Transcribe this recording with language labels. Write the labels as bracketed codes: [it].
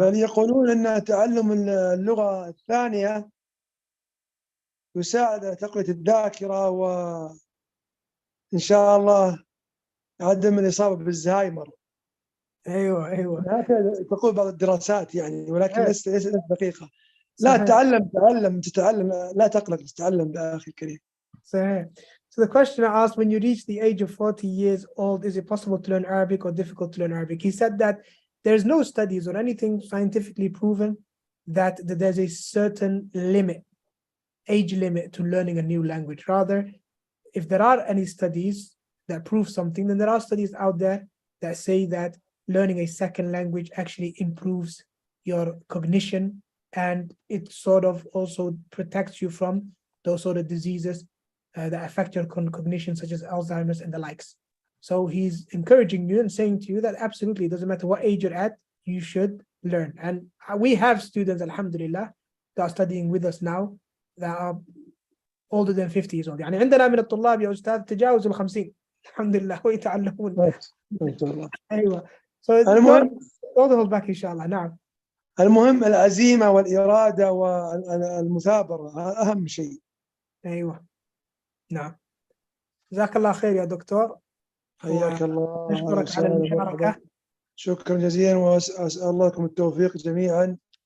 [ar] بل يقولون أن تعلم اللغة الثانية يساعد على تقوية الذاكرة وإن شاء الله عدم الإصابة بالزهايمر. أيوه أيوه هكذا تقول بعض الدراسات يعني، ولكن صحيح ليست دقيقة. لا، صحيح تتعلم، لا تقلق، تتعلم يا أخي الكريم. صحيح. [en] So the question I asked, when you reach the age of 40 years old, is it possible to learn Arabic or difficult to learn Arabic? He said that there's no studies or anything scientifically proven that there's a certain limit, age limit to learning a new language. Rather, if there are any studies that prove something, then there are studies out there that say that learning a second language actually improves your cognition, and it sort of also protects you from those sort of diseases that affect your cognition, such as Alzheimer's and the likes. So he's encouraging you and saying to you that absolutely, it doesn't matter what age you're at, you should learn. And we have students, alhamdulillah, that are studying with us now that are older than 50 years old. [ar] يعني عندنا من الطلاب يا أستاذ تجاوز ال 50 الحمد لله ويتعلمون. ما شاء الله. أيوة. [en] So don't hold back إن شاء الله. [ar] نعم. المهم العزيمة والإرادة والمثابرة، أهم شيء. أيوة نعم. جزاك الله خير يا دكتور. حياك الله. نشكرك على المشاركة. شكرا جزيلا، وأسأل الله لكم التوفيق جميعا.